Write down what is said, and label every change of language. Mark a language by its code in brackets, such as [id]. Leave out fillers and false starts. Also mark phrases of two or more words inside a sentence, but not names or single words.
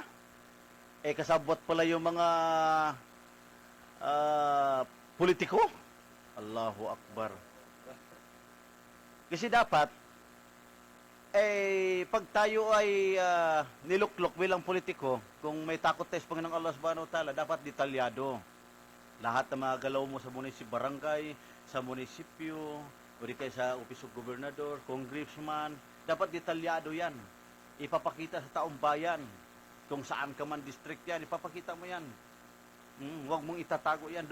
[tl] Kasabot pala yung mga politiko. [ar] الله أكبر. [tl] Kasi dapat, pag tayo ay niluklok bilang politiko, kung may takot tayo sa Panginoong Allah [ar] سبحانه وتعالى, [tl] dapat detalyado. Lahat ng mga galaw mo sa barangay, sa munisipyo, o di kaya sa Office of Gobernador, Congressman, dapat detalyado yan. Ipapakita sa taong bayan. Kung saan ka man district yan, ipapakita mo yan. Huwag mong itatago yan.